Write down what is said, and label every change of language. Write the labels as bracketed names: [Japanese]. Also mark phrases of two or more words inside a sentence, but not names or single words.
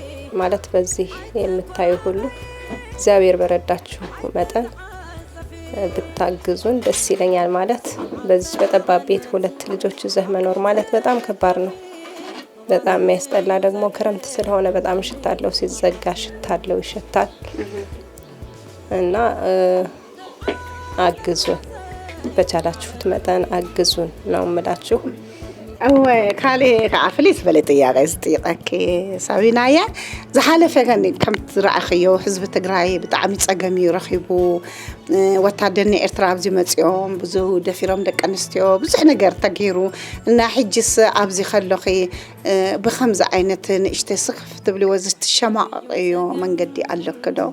[Amharic] ማለት በዚህ የምታዩ ሁሉ እግዚአብሔር በረዳችሁ መጠን ብታግዙን ደስ ይለኛል። ማለት በዚህ በጠባብ ቤት 2 ልጆች ይዘህ መኖር ማለት በጣም ከባድ ነው። በጣም የሚያስጠላ ደግሞ ክረምት ስለሆነ በጣም ሽታለው፣ ሲዘጋ ሽታለው ይሸታል እና አግዙን፣ በቻላችሁት መጠን አግዙን ነው የምላችሁ። [Tigrinya] ካሌ ከዓፍሊት በለ ጥያቄ ዝጥይቀኪ ሳቢናየ ዝሓለፈ ከም ዝረኣኽዮ ህዝቢ ትግራይ ብጣዕሚ ፀገም ይረኺቡ ወታደር ኤርትራ ኣብዚ መፅኦም ብዙ ደፊሮም ደቂ ኣንስትዮ ብዙሕ ነገር ተገይሩ እና ሕጂስ ኣብዚ ከለኺ ብከምዚ ዓይነት ንእሽተይ ስኽፍ ትብልዎ ዝትሸማቐቕዮ መንገዲ ኣለክ ዶ?